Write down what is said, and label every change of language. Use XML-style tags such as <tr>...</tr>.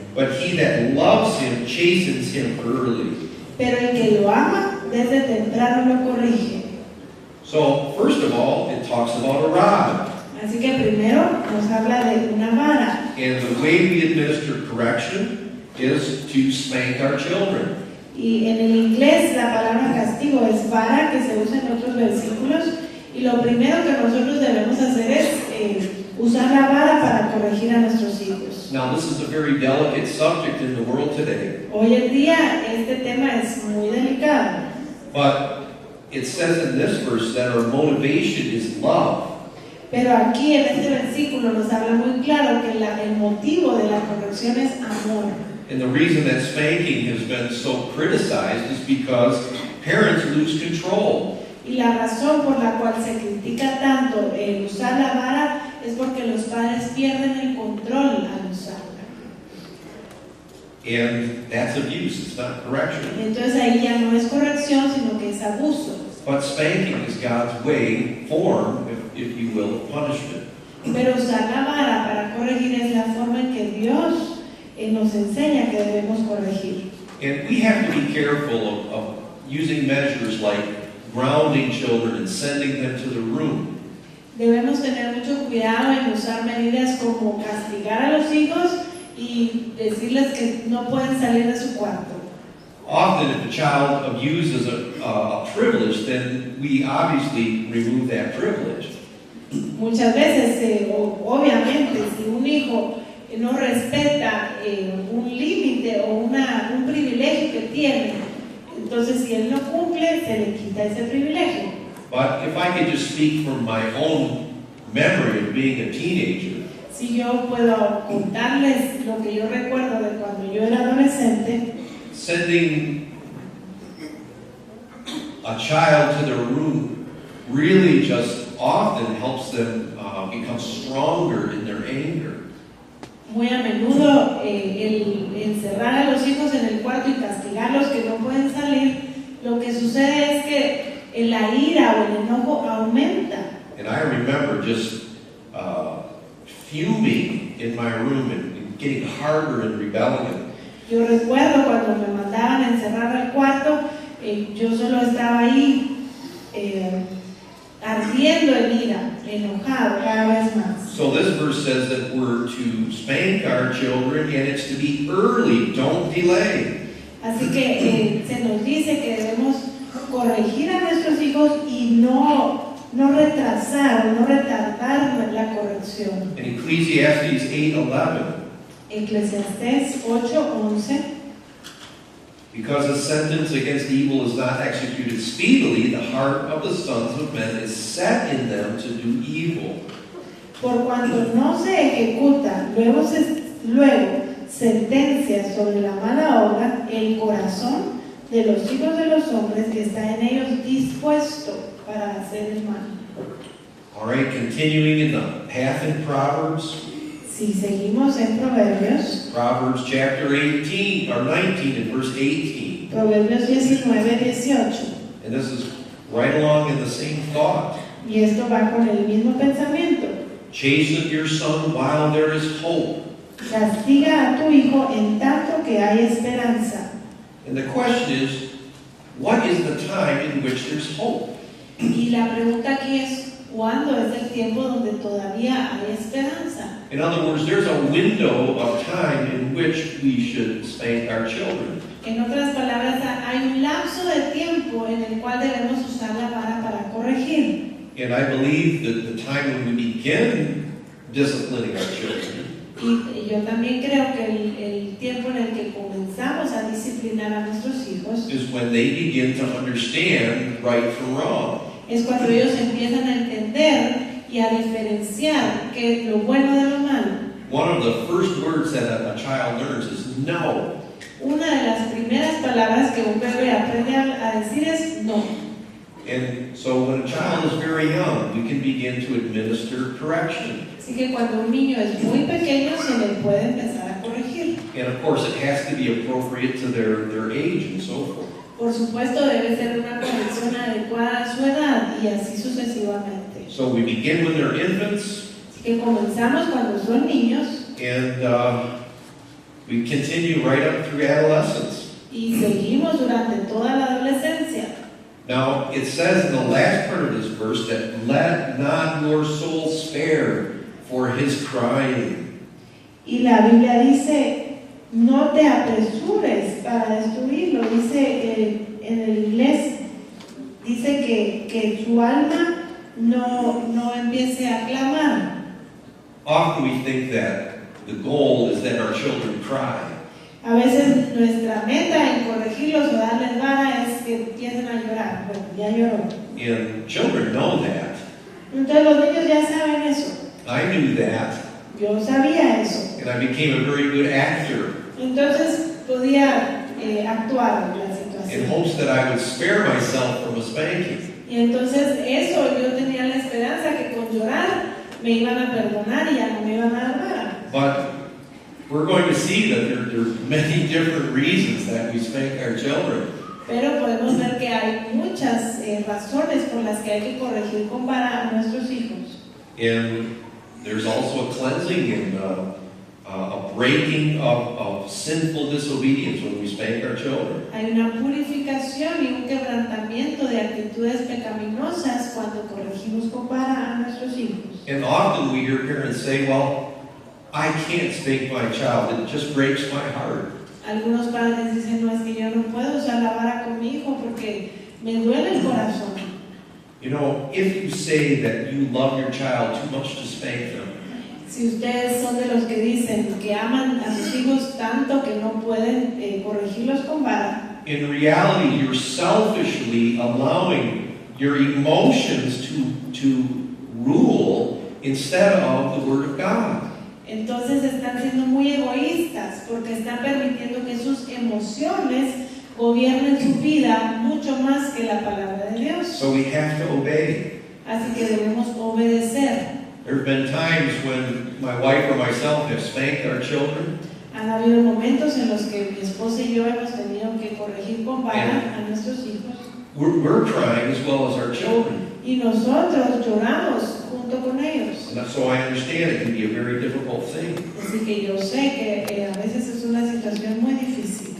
<en>But he that loves him chastens him early.</en> <es>pero el que lo ama desde temprano lo corrige.</es> <en>So, first of all, it talks about a rod.</en> <es>Así que primero nos habla de una vara.</es> <en>And the way we administer correction is to spank our children.</en> <es>Y en el inglés la palabra castigo es vara, que se usa en otros versículos. Y lo primero que nosotros debemos hacer es usar la vara para corregir a nuestros hijos.</es> <en>Now, this is a very delicate subject in the world today,</en> <es>Hoy en día este tema es muy delicado.</es> <en>but it says in this verse that our motivation is love.</en> <es>Pero aquí en este versículo nos habla muy claro que el motivo de la corrección es amor.</es> <en>And the reason that spanking has been so criticized is because parents lose control.</en> <es>Y la razón por la cual se critica tanto el usar la vara es porque los padres pierden el control al usarla.</es> <en>And that's abuse, it's not correction.</en> <es>Entonces ahí ya no es corrección, sino que es abuso.</es> <en>But spanking is God's way, form, if you will, of punishment.</en> <es>Pero usar la vara para corregir es la forma en que Dios nos enseña que debemos corregir.</es> <en>And we have to be careful of using measures like grounding children and sending them to the room.</en> <es>Debemos tener mucho cuidado en usar medidas como castigar a los hijos y decirles que no pueden salir de su cuarto.</es> <en>Often, if a child abuses a privilege, then we obviously remove that privilege.</en> <es>Muchas veces, obviamente, si un hijo no respeta un límite o un privilegio que tiene, entonces si él no cumple, se le quita ese privilegio.</es> <en>But if I could just speak from my own memory of being a teenager,</en> <es>Si yo puedo contarles lo que yo recuerdo de cuando yo era adolescente,</es> <en>sending a child to their room really just often helps them become stronger in their anger.</en> <es>muy a menudo el encerrar a los hijos en el cuarto y castigarlos que no pueden salir, lo que sucede es que la ira o el enojo aumenta.</es> <en>And I remember just fuming in my room and getting harder in rebellion.</en> <es>Yo recuerdo cuando me mandaban a encerrar al cuarto, yo solo estaba ahí ardiendo en ira, enojado cada vez más.</es> <en>So this verse says that we're to spank our children and it's to be early, don't delay.</en> <es>Así que se nos dice que debemos corregir a nuestros hijos y no retrasar o no retardar la corrección.</es> <en>In Ecclesiastes 8:11,</en> <es>Eclesiastés 8:11.</es> <en>because a sentence against evil is not executed speedily, the heart of the sons of men is set in them to do evil.</en> <es>Por cuanto no se ejecuta luego sentencia sobre la mala obra, el corazón de los hijos de los hombres está en ellos dispuesto para hacer el mal.</es> <en>All right, continuing in the path in Proverbs.</en> <es>Si seguimos en Proverbios,</es> <en>Proverbs chapter 18 or 19 and verse 18.</en> <es>Proverbios 19:18,</es> <en>And this is right along in the same thought.</en> <es>y esto va con el mismo pensamiento.</es> <en>Chasten your son while there is hope.</en> <es>Castiga a tu hijo en tanto que hay esperanza.</es> <en>And the question is, what is the time in which there's hope?</en> <es>Y la pregunta aquí es, ¿cuándo es el tiempo donde todavía hay esperanza?</es> <en>In other words, there's a window of time in which we should spank our children.</en> <es>En otras palabras, hay un lapso de tiempo en el cual debemos usar la vara para corregir.</es> <en>And I believe that the time when we begin disciplining our children</en> <es>Y yo también creo que el tiempo en el que comenzamos a disciplinar a nuestros hijos</es> <en>is when they begin to understand right from wrong.</en> <es>es cuando ellos empiezan a entender y a diferenciar que lo bueno de lo malo.</es> <en>One of the first words that a child learns is no.</en> <es>Una de las primeras palabras que un bebé aprende a decir es no.</es> <en>And so when a child is very young, we can begin to administer correction.</en> <es>Así que cuando un niño es muy pequeño se le puede empezar a corregir.</es> <en>And of course, it has to be appropriate to their age and so forth.</en> <es>Por supuesto debe ser una corrección adecuada a su edad y así sucesivamente.</es> <en>So we begin when they're infants,</en> <es>Así que comenzamos cuando son niños</es> <en>and we continue right up through adolescence.</en> <es>y seguimos durante toda la adolescencia.</es> <en>Now, it says in the last part of this verse that let not your soul spare for his crying.</en> <es>Y la Biblia dice no te apresures para destruirlo. Dice en el inglés, dice que su alma no empiece a clamar.</es> <en>Often we think that the goal is that our children cry.</en> <es>A veces nuestra meta en corregirlos o darles vara es que empiecen a llorar. Bueno, ya lloró.</es> <en>And children know that.</en> <es>Entonces los niños ya saben eso.</es> <en>I knew that.</en> <es>Yo sabía eso.</es> <en>And I became a very good actor</en> <es>Entonces podía actuar en la</es> <en>in</en> <es>situación.</es> <en>hopes that I would spare myself from a spanking.</en> <es>Y entonces eso yo tenía la esperanza que con llorar me iban a perdonar y ya no me iban a dar vara.</es> <en>But we're going to see that there are many different reasons that we spank our children.</en> <es>Pero podemos ver que hay muchas razones por las que hay que corregir con vara a nuestros hijos.</es> <en>And there's also a cleansing and a breaking of sinful disobedience when we spank our children.</en> <es>Hay una purificación y un quebrantamiento de actitudes pecaminosas cuando corregimos con vara a nuestros hijos.</es> <en>And often we hear parents say, well, I can't spank my child. It just breaks my heart.</en> <es>Algunos padres dicen, no, es que yo no puedo usar la vara con mi hijo porque me duele el corazón.</es> <en>You know, if you say that you love your child too much to spank them,</en> <es>Si ustedes son de los que dicen que aman a sus hijos tanto que no pueden corregirlos con vara,</es> <en>in reality, you're selfishly allowing your emotions to rule instead of the Word of God.</en> <es>entonces están siendo muy egoístas porque están permitiendo que sus emociones gobiernen su vida mucho más que la palabra de Dios.</es> <en>So we have to obey.</en> <es>Así que debemos obedecer.</es> <en>There have been times when my wife or myself have spanked our children,</en> <es>Han habido momentos en los que mi esposa y yo hemos tenido que corregir con vara a nuestros hijos</es> <en>we're crying as well as our children.</en> <es>y nosotros lloramos junto con ellos.</es> <en>And so I understand it can be a very difficult thing.</en> <es>Así que yo sé que a veces es una situación muy difícil.</es>